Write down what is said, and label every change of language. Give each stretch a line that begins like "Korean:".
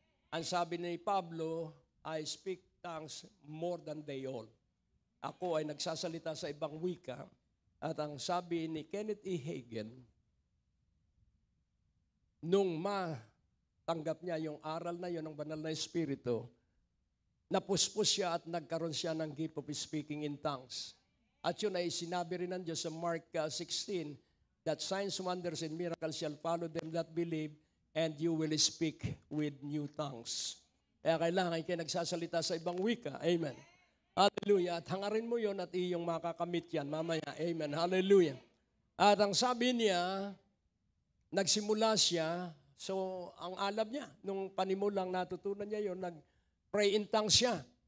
Filipino: Ang sabi ni Pablo,
English: I speak tongues more than they all.
Filipino: Ako ay nagsasalita sa ibang wika at ang sabi ni Kenneth E. Hagin, nung matanggap niya yung aral na yun ng banal na Espiritu, napuspos siya at nagkaroon siya ng
English: gift of speaking in tongues.
Filipino: At yun ay sinabi rin ng Diyos sa Mark 16,
English: that signs, wonders, and miracles shall follow them that believe, and you will speak with new tongues.
Filipino: Kaya kailangan kayo nagsasalita sa ibang wika. Amen. Hallelujah. At hangarin mo yon at iyong makakamit yan mamaya. Amen. Hallelujah. At ang sabi niya, nagsimula siya, so ang alam niya, nung panimulang natutunan niya yon, nag-pray in tongues siya.